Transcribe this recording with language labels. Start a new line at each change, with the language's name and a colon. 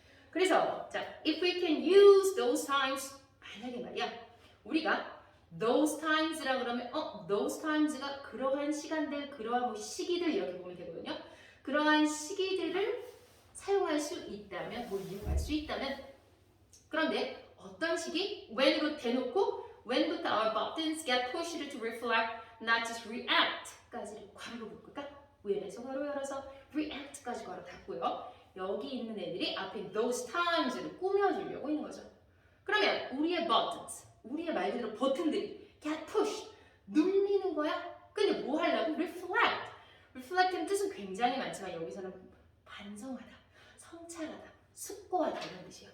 Korean: 그래서 자,
English: if we can use those times
Korean: 만약에 말이야 우리가 those times라 그러면 those times가 그러한 시간들, 그러한 뭐 시기들 이렇게 보면 되거든요. 그러한 시기들을 사용할 수 있다면, 뭐 이용할 수 있다면 그런데 어떤 시기?
English: when으로
Korean: 대놓고
English: when부터 our buttons get pushed to reflect, not just react
Korean: 까지를 괄호로 묶을까? 위에서 괄호 열어서 react까지 괄호 닫고요. 여기 있는 애들이 앞에 those times를 꾸며주려고 있는 거죠. 그러면 우리의 buttons, 우리의 말 그대로 버튼들이
English: get pushed,
Korean: 눌리는 거야? 근데 뭐 하려고? reflect. reflect는 뜻은 굉장히 많지만 여기서는 반성하다, 성찰하다, 숙고하다 이런 뜻이에요.